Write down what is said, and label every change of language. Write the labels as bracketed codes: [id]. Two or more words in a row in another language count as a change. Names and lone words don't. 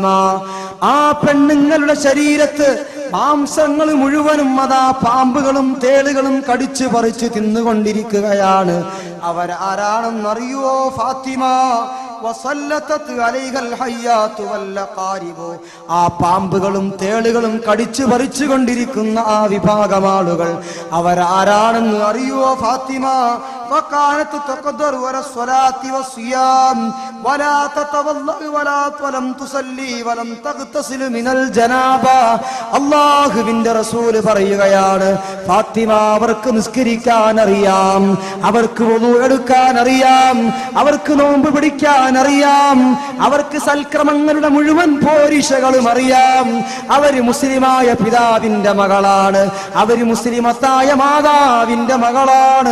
[ml] ആ പെണ്ണുങ്ങളുടെ ശരീരത്ത് മാംസങ്ങൾ മുഴുവനും അതാ പാമ്പുകളും തേളുകളും കടിച്ചു പറിച്ചു തിന്നുകൊണ്ടിരിക്കുകയാണ്. അവരാരാണെന്നറിയോ ഫാത്തിമ? [ar] وسلطت عليها الحيات والعقارب. [ml] ആ പാമ്പുകളും തേളുകളും കടിച്ചു പറിച്ചു കൊണ്ടിരിക്കുന്ന ആ വിഭാഗം ആളുകൾ അവരാരാണെന്ന് അറിയോ ഫാത്തിമ? [ar] فكانت تقدر ولا الصلاة والصيام ولا تتوضأ ولا ولم تصلي ولم تغتسل من الجنابة. [ml] അല്ലാഹുവിന്റെ റസൂൽ പറയുകയാണ്, ഫാത്തിമ, അവർക്ക് നിസ്കരിക്കാൻ അറിയാം, അവർക്ക് വുളു എടുക്കാൻ അറിയാം, അവർക്ക് നോമ്പ് പിടിക്കാൻ അറിയാം, അവർക്ക് സൽക്രമങ്ങളുടെ മുഴുവൻ പോരിശകളും അറിയാം. അവര് മുസ്ലിമായ പിതാവിന്റെ മകളാണ്, അവര് മുസ്ലിമത്തായ മാതാവിന്റെ മകളാണ്.